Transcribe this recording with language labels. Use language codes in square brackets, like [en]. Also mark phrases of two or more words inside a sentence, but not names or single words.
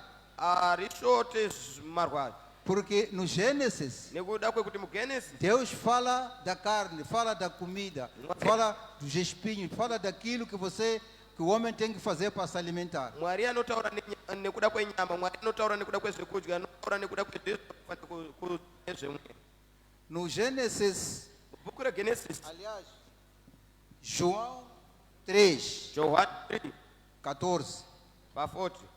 [sn] harishote marwadzo, [pt] porque no Gênesis [sn] nekuda kwekuti muGenesis [pt] Deus fala da carne, fala da comida, fala dos espinhos, fala daquilo que o homem tem que fazer para se alimentar. [sn] Mwari anotaura nekuda kwenyama, Mwari anotaura nekuda kwezvekudya, anotaura nekuda kwezvemwe. [pt] No Gênesis, [sn] Bhuku reGenesis, [pt] aliás, João 3, Johani 14. 3:40